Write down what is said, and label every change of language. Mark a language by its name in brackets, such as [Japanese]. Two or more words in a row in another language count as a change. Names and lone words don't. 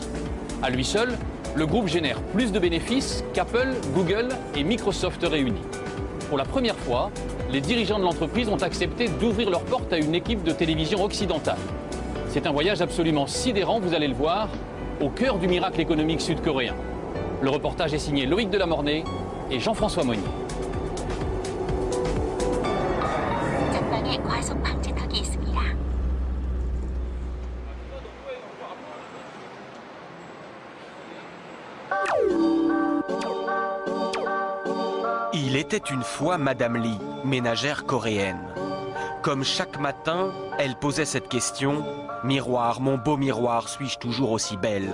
[French] À lui seul, le groupe génère plus de bénéfices qu'Apple, Google et Microsoft réunis. Pour la première fois, les dirigeants de l'entreprise ont accepté d'ouvrir leurs portes à une équipe de télévision occidentale. C'est un voyage absolument sidérant, vous allez le voir, au cœur du miracle économique sud-coréen. Le reportage est signé Loïc Delamornay et Jean-François Monnier. [Korean] 전방에 과속 방지턱이 있습니다. [French] Il était une fois Madame Lee, ménagère coréenne. Comme chaque matin, elle posait cette question: miroir, mon beau miroir, suis-je toujours aussi belle?